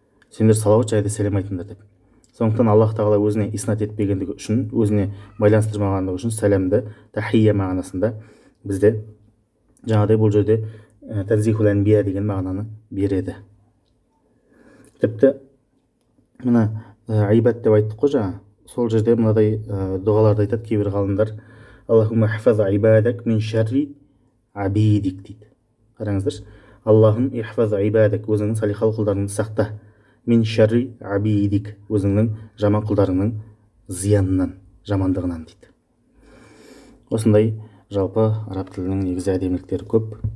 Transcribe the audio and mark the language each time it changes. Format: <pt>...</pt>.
<kk>Сендер салауат және де сәлем айтыңдар деп. Сондықтан Аллах Тағала өзіне иснат етпегендігі үшін, өзіне байланыстырмағандығы үшін сәлемді тахия мағынасында бізде жаңағыдай бұл жерде танзихул анбия деген мағынаны береді. Тіпті мына айбат деп айттық қой жаңа. Сол жерде мынадай дұғаларды айтады кейбір ғалымдар.</kk> <ar>Аллахумма ихфаз айбадак мин шарри абидик</ar> <kk>дейді. Қараңыздаршы. Аллахым</kk> <ar>ихфаз айбадак,</ar> <kk>өзіңнің салихалы құлдарыңды сақта.</kk> <ar>Мин шарри абидик,</ar> <kk>өзіңнің жаман құлдарыңның зиянынан, жамандығынан дейді. Осындай жалпы араб тілінің негізі әдеміліктері көп.</kk>